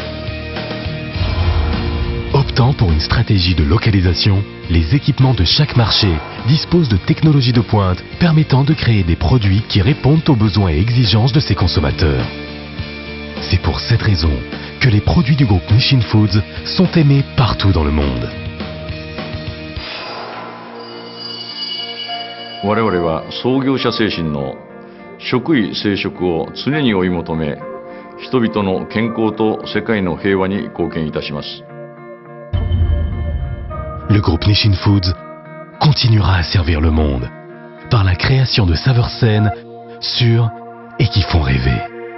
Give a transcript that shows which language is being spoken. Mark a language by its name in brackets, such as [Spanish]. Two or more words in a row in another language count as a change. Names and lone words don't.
[French] Optant pour une stratégie de localisation, les équipements de chaque marché disposent de technologies de pointe permettant de créer des produits qui répondent aux besoins et exigences de ses consommateurs. C'est pour cette raison que les produits du groupe Nissin Foods sont aimés partout dans le monde. [Japanese] 我々は創業者精神の食衣生殖を常に追い求め、人々の健康と世界の平和に貢献いたします。 [French] Le groupe Nissin Foods continuera à servir le monde par la création de saveurs saines, sûres et qui font rêver.